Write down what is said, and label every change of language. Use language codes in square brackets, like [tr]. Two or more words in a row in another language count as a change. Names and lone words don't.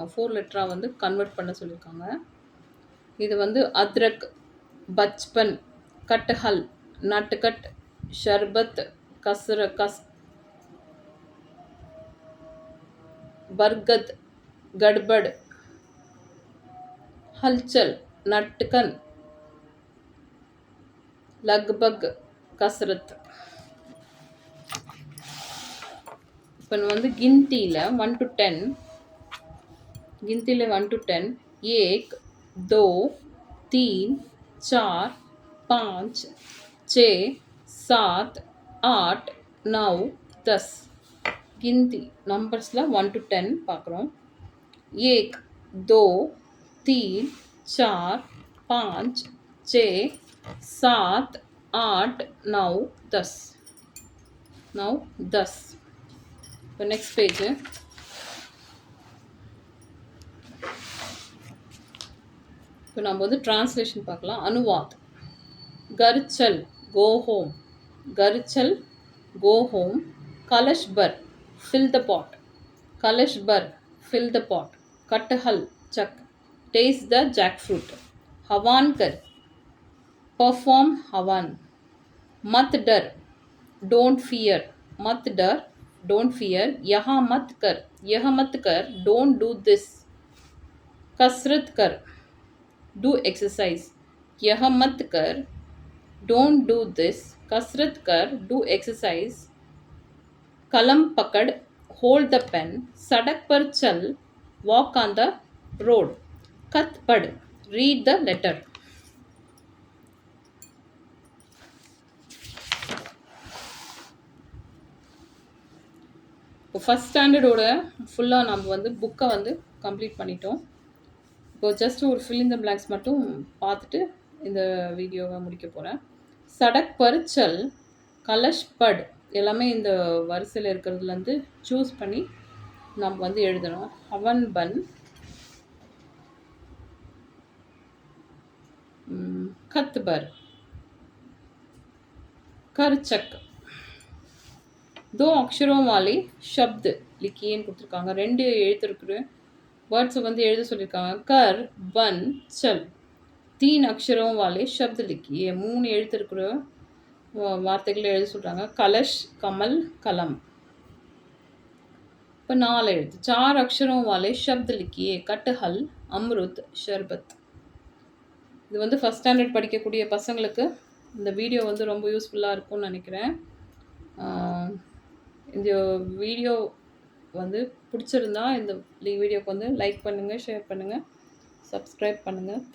[ta] 4 லெட்டராக வந்து கன்வெர்ட் பண்ண சொல்லியிருக்காங்க. இது வந்து [hi] अदरक, बचपन, कटहल, नटखट, शरबत, बरकत, खटपट, हलचल, नटखन, लकबक, कसरत. [ta] இப்போ வந்து கிந்தியில் 1 to 10, गिनतीले 1 to 10, 1 2 3 4 5 6 7 8 9 10. गिनती नंबर्ஸில் 1 to 10 பார்க்குறோம். 1 2 3 4 5 6 7 8 9 10. now 10. இப்போ நெக்ஸ்ட் பேஜ். இப்போ நம்ம வந்து டிரான்ஸ்லேஷன் பார்க்கலாம். அனுவாத். [hi] घर चल [en] go home, [hi] घर चल [en] go home, [hi] कलश भर [en] fill the pot, [hi] कलश भर [en] fill the pot, [hi] कटहल चक [en] taste the jackfruit, [hi] हवन कर perform हवन, मत डर [en] don't fear, [hi] मत डर [en] don't fear, [hi] यहाँ मत कर [en] don't do this, [hi] कसरत कर [en] do exercise, [hi] यह मत कर [en] don't do this, [hi] कसरत कर [en] do exercise, [hi] कलम पकड़ [en] hold the pen, [hi] सड़क पर चल [en] walk on the road, [hi] खत पढ़ [en] read the letter. [ta] இப்போ [en] first standard [ta] ஃபுல்லாக நம்ம வந்து புக்கை வந்து கம்ப்ளீட் பண்ணிட்டோம். இப்போ ஜஸ்ட் ஒரு [en] fill in the blanks [ta] மட்டும் பார்த்துட்டு இந்த வீடியோவை முடிக்க போகிறேன். [hi] सड़क पर चल, कलश भर [ta] எல்லாமே இந்த வரிசையில் இருக்கிறதுலேருந்து சூஸ் பண்ணி நம்ம வந்து எழுதணும். [hi] हवन बन, खत भर, कर चक. 2 अक्षरों वाले शब्द लिखिएன்னு கொடுத்துருக்காங்க. [ta] 2 எழுத்து இருக்கிற வேர்ட்ஸை வந்து எழுத சொல்லியிருக்காங்க. [hi] घर बन चल. 3 अक्षरों वाले शब्द लिखिए. [ta] 3 எழுத்து இருக்கிற வார்த்தைகளை எழுத சொல்கிறாங்க. [hi] कलश कमल कलम. [ta] இப்போ 4 எழுத்து. [hi] 4 अक्षरों वाले शब्द लिखिए. कटहल अमरुद शरबत. [ta] இது வந்து [en] first standard [ta] படிக்கக்கூடிய பசங்களுக்கு இந்த வீடியோ வந்து ரொம்ப யூஸ்ஃபுல்லாக இருக்கும்னு நினைக்கிறேன். இந்த வீடியோ வந்து பிடிச்சிருந்தா இந்த வீடியோக்கு வந்து லைக் பண்ணுங்கள், ஷேர் பண்ணுங்கள், சப்ஸ்கிரைப் பண்ணுங்கள்.